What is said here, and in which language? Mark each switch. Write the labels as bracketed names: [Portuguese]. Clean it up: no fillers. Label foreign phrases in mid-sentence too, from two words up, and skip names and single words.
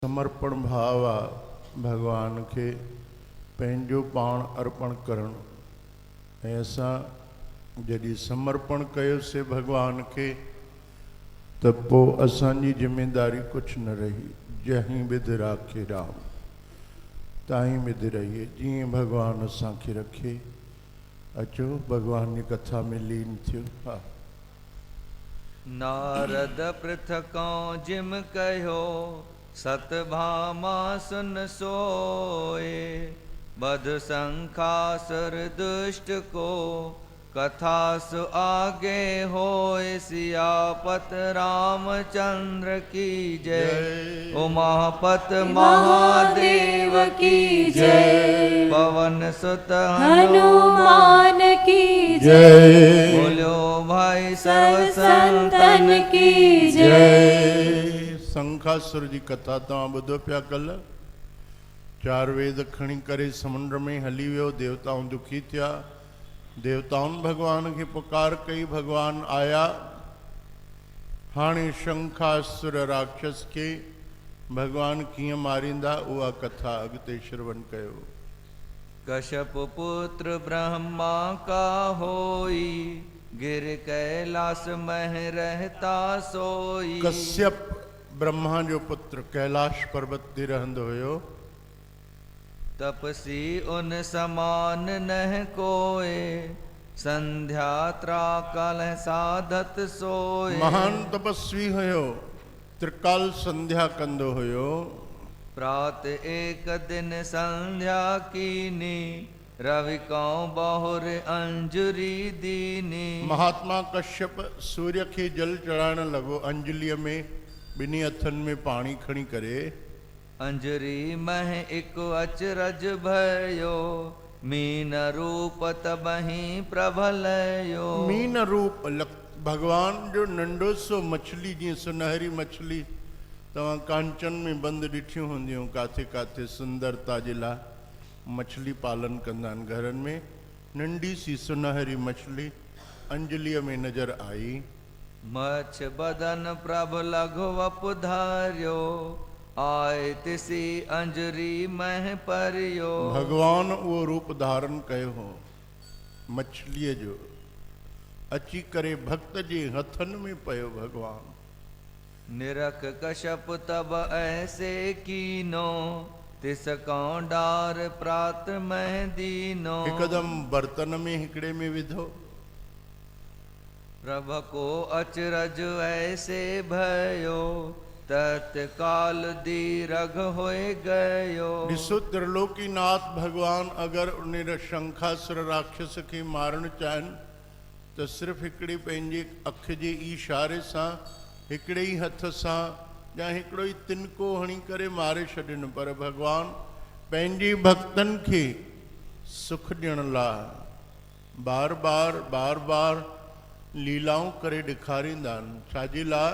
[Sindhi] समर्पण भाव आ भगवान के पंहिंजो पाण अर्पण करण। ऐसा जॾहिं समर्पण कयोसीं भगवान के त पोइ असांजी जिम्मेदारी कुछ न रही। [Hindi] जहीं बिध राखे राम ताहीं बिध रहिए, [Sindhi] जीअं भगवान असांखे रखे। अचो भगवान की कथा में लीन थियो। हा। [Hindi] नारद पृथकों जिम कहो सतभामा सुन सोए। बध संखासुर दुष्ट को कथास आगे होए। सियापत रामचंद्र की जय। उमापत महादेव की जय। पवन सुत हनुमान की जय। बोलो भाई सर्व संतन की जय। [Sindhi] संखासुर जी कथा तव्हां ॿुधो पिया। कल 4 वेद खणी करे समुंड में हली वियो। देवताऊं दुखी थिया। देवताउनि भगवान के पुकार कई, भगवान आया। हाणे शंखासुर राक्षस के भगवान कीअं मारींदा उहा कथा अॻिते श्रवण कयो। [Hindi] कश्यप पुत्र ब्रह्मा का होई। गिर कैलाश मह रहता सोई। [Sindhi] कश्यप ब्रह्मा जो पुत्र कैलाश पर्वत ते रहंदो हुयो। [Hindi] तपसी उन समान नह कोए। संध्या त्राकाल साधत सोए। [Sindhi] महान तपस्वी हुयो, त्रिकाल संध्या कंदो हुयो। [Hindi] प्रात एक दिन संध्या कीनी। रवि को बहुर अंजुरी दीनी। [Sindhi] महात्मा कश्यप सूर्य के जल चढ़ाण लगो। अंजलिय में बिनी हथन में पानी खणी करे। [Hindi] अंजरी मह एक अचरज भयो। मीन रूप तबहि प्रभलयो। [Sindhi] मीन रूप भगवान जो नंढो सो मछली, जी सुनहरी मछली तव्हां कांचन में बंद ॾिठियूं हूंदियूं। काथे काथे सुंदरता जे लाइ मछली पालन कंदा आहिनि घरनि में। नंढी सी सुनहरी मछली अंजलिय में नजर आई। [Hindi] मछ बदन प्रभ लघु वपु धार्यो। आए तिसी अंजरी मह परियो। [Sindhi] भगवान वो रूप धारण कयो हो मछलीअ जो। अची करे भक्त जे हथन में पयो भगवान। [Hindi] निरख कश्यप तब ऐसे कीनो। तिस कौं डार प्रात मह दीनो। [Sindhi] हिकदम बर्तन में हिकड़े में विधो। [Hindi] प्रभ को अचरज ऐसे भयो। तत्काल दीरघ होए गयो। [Sindhi] ॾिसो त्रिलोकीनाथ भगवान अगर उन शंखासुर राक्षस के मारण चाहिनि तो सिर्फ हिकड़ी पंहिंजे अख जे इशारे सां, हिकड़े ही हथ सां या हिकड़ो ही तिनको हणी करे मारे छॾनि। पर भगवान पंहिंजे भक्तन के सुख ॾियण लाइ बार बार लीलाऊं करे ॾेखारींदा आहिनि। छाजे लाइ?